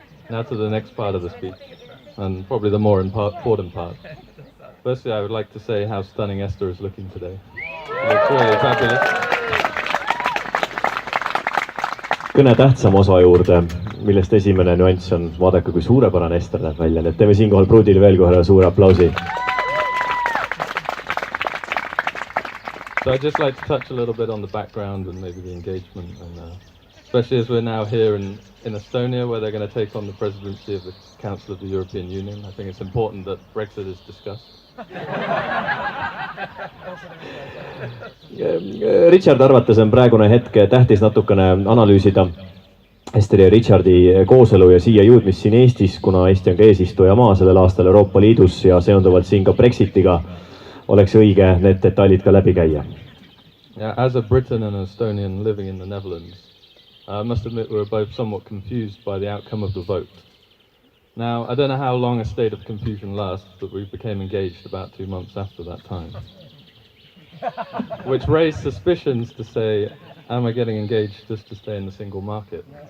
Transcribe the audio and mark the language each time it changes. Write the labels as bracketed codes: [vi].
[en] Now to the next part of the speech, and probably the more important part. Firstly, I would like to say how stunning Esther is looking today. She looks really fabulous. [et] Kõne tähtsam osa juurde, millest esimene nüanss on, vaadake, kui suurepärane Ester näeb välja. Nii et teeme siinkohal pruudile veel kohe suure aplausi. [en] So I'd just like to touch a little bit on the background and maybe the engagement, and especially as we're now here in Estonia, where they're going to take on the presidency of the Council of the European Union. I think it's important that Brexit is discussed. [et] Richard arvates on praegune hetk tähtis natukene analüüsida Esteri ja Richardi kooselu ja siia jõudmist siin Eestis, kuna Eesti on ka eesistujamaa sellel aastal Euroopa Liidus ja seonduvalt siin ka Brexitiga oleks õige need detailid ka läbi käia. [en] Yeah, as a Briton and an Estonian living in the Netherlands, I must admit we were both somewhat confused by the outcome of the vote. Now, I don't know how long a state of confusion lasts, but we became engaged about 2 months after that time. Which raised suspicions to say, am I getting engaged just to stay in the single market?